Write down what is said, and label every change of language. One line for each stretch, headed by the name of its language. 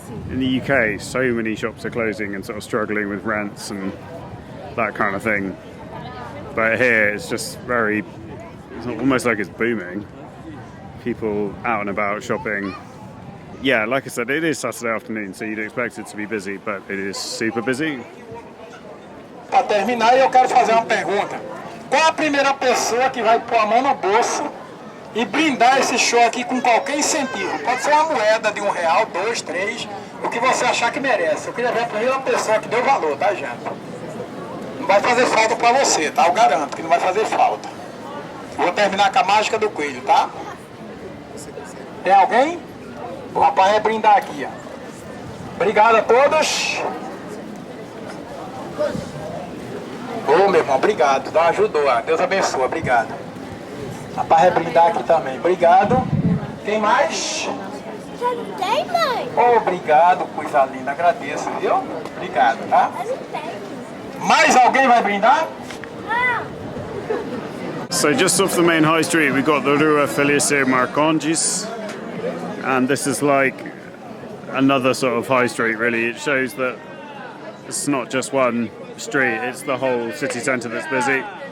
English: In the UK, so many shops are closing and sort of struggling with rents and that kind of thing. But here it's just it's almost like it's booming. People out and about shopping. Yeah, like I said, it is Saturday afternoon, so you'd expect it to be busy, but it is super busy.
Portuguese: Para terminar, eu quero fazer uma pergunta. Qual a primeira pessoa que vai pôr a mão no bolso e brindar esse show aqui com qualquer incentivo? Pode ser uma moeda de R$1, 2, 3, o que você achar que merece. Eu queria ver a primeira pessoa que deu valor, tá, gente? Não vai fazer falta para você, tá? Eu garanto que não vai fazer falta. Vou terminar com a mágica do coelho, tá? Tem alguém? O rapaz vai brindar aqui, ó. Obrigado a todos. Ô, meu irmão, obrigado. Não ajudou. Deus abençoe. Obrigado. Rapaz, vai brindar aqui também. Obrigado. Tem mais? Já não tem, mãe? Obrigado, coisa linda. Agradeço, viu? Obrigado, tá? Já não tem. Mais alguém vai brindar? Ah!
English: So just off the main high street, we got the Rua Felice Marcondes, and this is like another sort of high street, really. It shows that it's not just one street, it's the whole city centre that's busy.